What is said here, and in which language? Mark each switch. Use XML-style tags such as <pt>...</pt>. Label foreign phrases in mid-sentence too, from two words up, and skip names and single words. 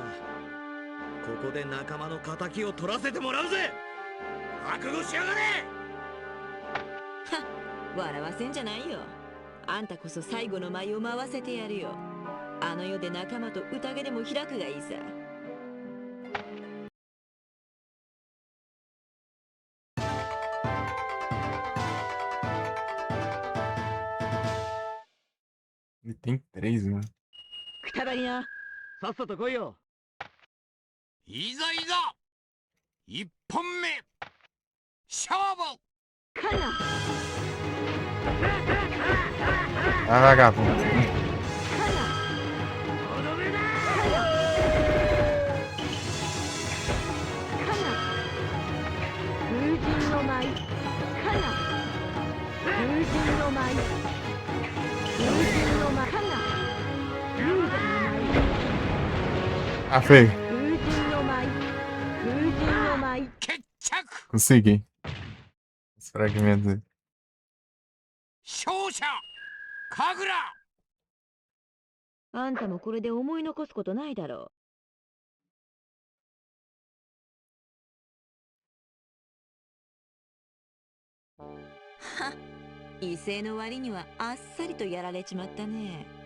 <ja>ここで仲間の敵を取らせてもらうぜ。覚悟しやがれ。笑わせんじゃないよ。あんたこそ最後の舞を回せてやるよ。あの世で仲間と宴でも開くがいいさ。</ja> <pt>Ele tem 3, né?</pt> <ja>くたばりな。さっさと来いよ。いざいざ一本目勝負。カンナ。</ja> <pt>Ah, vagabundo.</pt> <ja>カンナ。とどめだ。カンナ。風神の舞。カンナ。風神の舞。風神の舞。カンナ。龍神の舞。</ja> <pt>Ah, foi.</pt> <ja>風神の舞。風神の舞。決着。</ja> <pt>Consegui. Os fragmentos aí.</pt> <ja>勝者神楽。あんたもこれで思い残すことないだろう。はっ、威勢の割にはあっさりとやられちまったね。</ja>